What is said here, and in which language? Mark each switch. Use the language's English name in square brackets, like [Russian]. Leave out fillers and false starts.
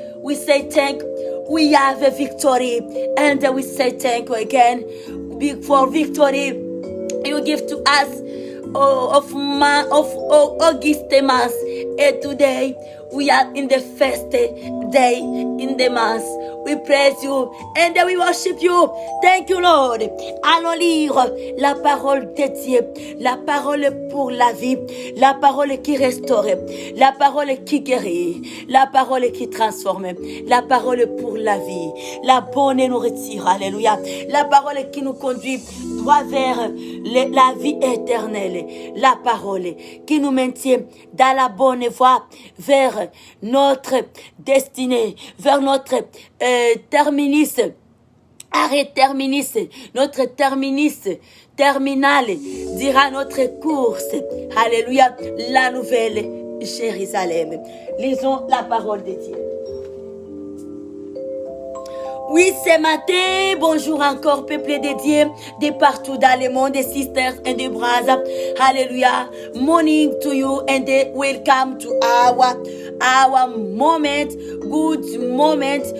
[English] We say thank you. We have a victory, and we say thank you again for victory you give to us of August month. And today we are in the first day in the month. We praise you and we worship you. Thank you, Lord. [French] Allons lire la parole de Dieu, la parole pour la vie, la parole qui restaure, la parole qui guérit, la parole qui transforme, la parole pour la vie, la bonne nourriture. Alléluia. La parole qui nous conduit droit vers la vie éternelle. La parole qui nous maintient dans la bonne voie vers notre destinée, vers notre terminus, arrêt terminus, notre terminus terminal, dira notre course. Alléluia, la nouvelle Jérusalem. Lisons la parole de Dieu. Oui, ce matin, bonjour encore, peuple de Dieu, de partout dans le monde, des [English] sisters and the brothers. Hallelujah. Morning to you and welcome to our moment, good moment.